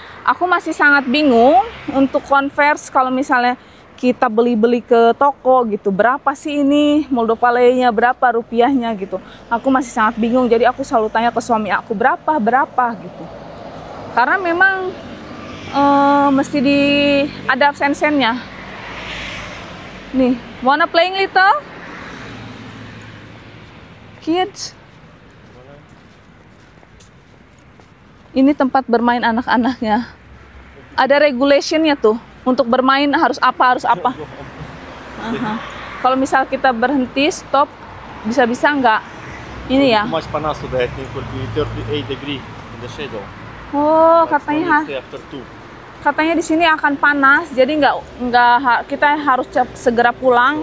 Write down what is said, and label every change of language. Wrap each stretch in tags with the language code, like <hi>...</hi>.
<id>Aku masih sangat bingung untuk converse kalau misalnya kita beli-beli ke toko gitu. Berapa sih ini Moldova leinya, berapa rupiahnya gitu. Aku masih sangat bingung, jadi aku selalu tanya ke suami aku berapa gitu. Karena memang mesti ada sen-sennya.</id> <en>Nih, wanna playing little? Kids?</en> <id>Ini tempat bermain anak-anaknya. Ada regulationnya tuh. Untuk bermain harus apa. Kalau misal kita berhenti, stop, bisa-bisa nggak? Ini ya.</id> <en>Too much</en> <id>panas</id> <en>today, I think will be 38 degree in the shadow. Oh, But only stay after 2.</en> <id>katanya di sini akan panas, jadi kita harus segera pulang.</id>